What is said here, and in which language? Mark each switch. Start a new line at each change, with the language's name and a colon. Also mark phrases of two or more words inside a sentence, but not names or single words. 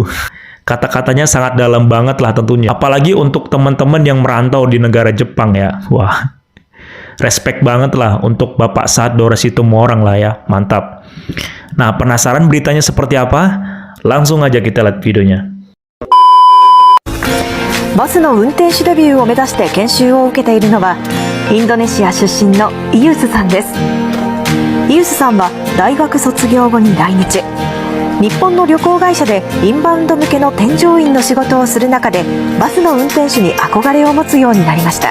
Indonesian: Kata-katanya sangat dalam banget lah tentunya. Apalagi untuk teman-teman yang merantau di negara Jepang ya. Wah, respect banget lah untuk Bapak Sahat Dora Situmorang lah ya. Mantap. Nah, penasaran beritanya seperti apa? Langsung aja kita lihat videonya.
Japanese: バスの運転手デビューを目指して研修を受けているのはインドネシア出身のイユスさんです。イユスさんは大学卒業後に来日、日本の旅行会社でインバウンド向けの添乗員の仕事をする中でバスの運転手に憧れを持つようになりました。